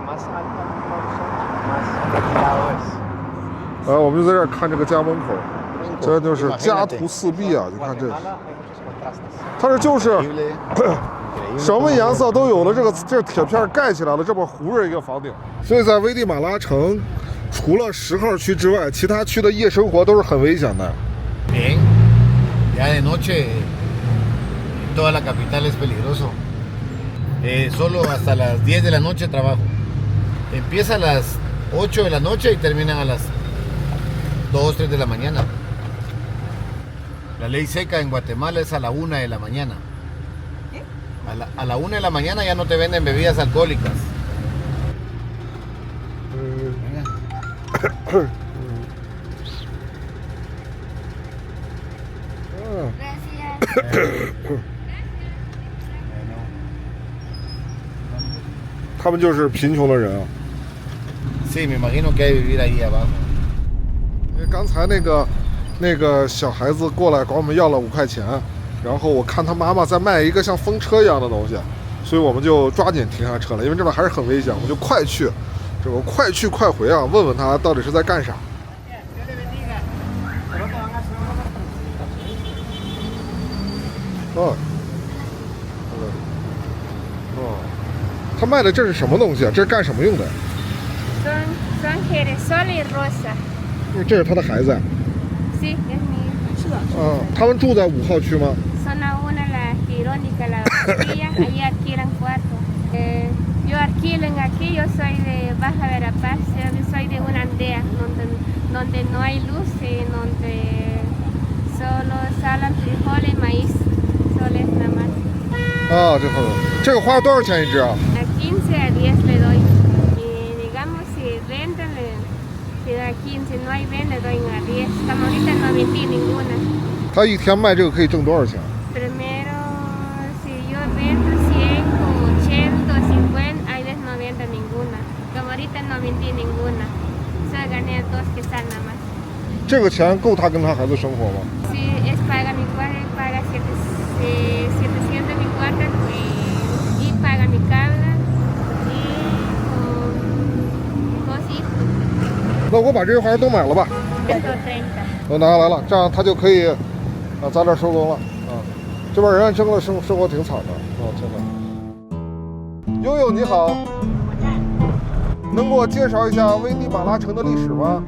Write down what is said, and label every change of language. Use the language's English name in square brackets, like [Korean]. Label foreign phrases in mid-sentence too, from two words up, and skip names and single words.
[Chinese] 然后我们就在这儿看这个家门口，这就是家徒四壁啊！你看这，它这就是什么颜色都有的这铁片盖起来了，这么糊着一个房顶。所以在危地马拉城，除了10号区之外，其他区的夜生活都是很危险的。 [Spanish] Bien, ya de noche toda la capital es peligroso. Solo hasta las 10 de la noche trabajo. Empieza a las 8 de la noche y terminan a las 2, 3 de la mañana. La ley seca en Guatemala es a la 1 de la mañana. A la 1 de la mañana ya no te venden bebidas alcohólicas. Gracias. [Chinese] 他们就是贫穷的人啊。 [Spanish] Sí, me imagino que hay vivir ahí abajo. [Chinese] 因为刚才那个小孩子过来管我们要了5块钱，然后我看他妈妈在卖一个像风车一样的东西，所以我们就抓紧停下车了，因为这边还是很危险，我们就快去，这个快去快回啊，问问他到底是在干啥。哦，哦，他卖的这是什么东西啊？这是干什么用的？ [Spanish] Son girasol y rosa. [Chinese] 这是他的孩子呀。 [Spanish] Sí, es mi hijo. [Chinese] 他们住在5号区吗？ [Spanish] Zona 1, la Irónica, la Bastilla, ahí alquilan cuarto. Yo alquilo aquí, yo soy de Baja Verapaz, yo soy de una aldea donde no hay luz y donde solo salen frijoles y maíz, solo es nada más. [Chinese] 啊，这个花多少钱一只啊？ [Spanish] A 15 a 10 le doy. Y digamos si venden, le da 15, no hay vende, le doy a 10. Como ahorita no vendí ninguna. [Chinese] 他一天卖这个可以挣多少钱？ [Spanish] Primero, si yo vendo 100 o 80 o 50, hay veces no vendo ninguna. Como ahorita no vendí ninguna. Solo gané 2 que salen nada más. [Chinese] 这个钱够他跟他孩子生活吗？ [Spanish] Si es paga mi cuarto, paga 700 mi cuarto y paga mi cable y con 2 hijos. [Chinese] 那我把这些花都买了吧。 130. 都拿下来了，这样他就可以在这收工了啊。这边人真的生活挺惨的啊，真的。悠悠你好，能给我介绍一下危地马拉城的历史吗？